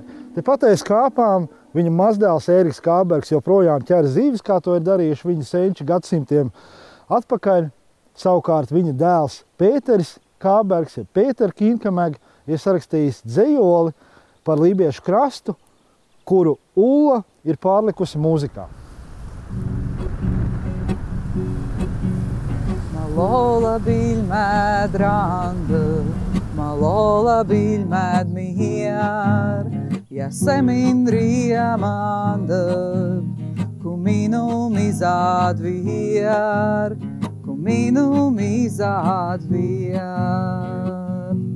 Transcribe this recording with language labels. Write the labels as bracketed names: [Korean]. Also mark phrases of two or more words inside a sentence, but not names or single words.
[Latvian] Tepat aiz kāpām viņa mazdēls Ēriks Kābergs joprojām ķer zīves, kā to ir darījuši viņa senči gadsimtiem atpakaļ. Savukārt viņa dēls Pēteris Kābergs, Pētera Inkamega, ir sarakstījis dzejoli par lībiešu krastu, kuru Ulla ir pārlikusi mūzikā. [Livonian] Malola bilmed rand, malola bilmed mier, ja semin riemand, kuminu mizad vier, kuminu mizad vier.